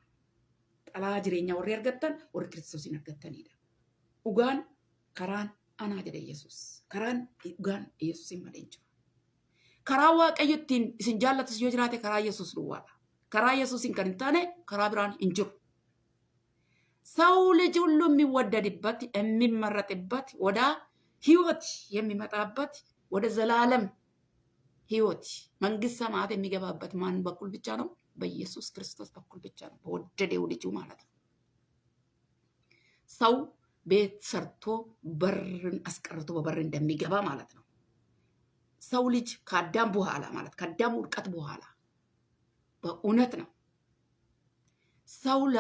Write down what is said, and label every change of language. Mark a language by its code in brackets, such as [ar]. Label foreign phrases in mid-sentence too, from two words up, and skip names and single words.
[om] Dhalaa jireenyaa warri argattan warri Kiristoosiin argattanidha. Dhugaan karaan Anaa jedhe Yesuus. Karaan dhugaan Yesuusin malee hin jiru. Karaa Waaqayyo ittiin isin jaallatus yoo jiraate karaa Yesuus duwwaadha. Karaa Yesuusin kan hin taane karaa biraan hin jiru. [am] ሰው ልጅ ሁሉ የሚወደድበት የሚመረጥበት ወደ ህይወት የሚመጣበት ወደ ዘላለም ህይወት መንግስት ሰማያት የሚገባበት ማን በኩል ብቻ ነው? በኢየሱስ ክርስቶስ በኩል ብቻ ነው። በወደደው ልጁ ማለት ነው። ሰው ቤት ሰርቶ በርን አስቀርቶ በበር እንደሚገባ ማለት ነው። ሰው ልጅ ከአዳም በኋላ ማለት ከአዳም ውድቀት በኋላ በእውነት ነው ሰው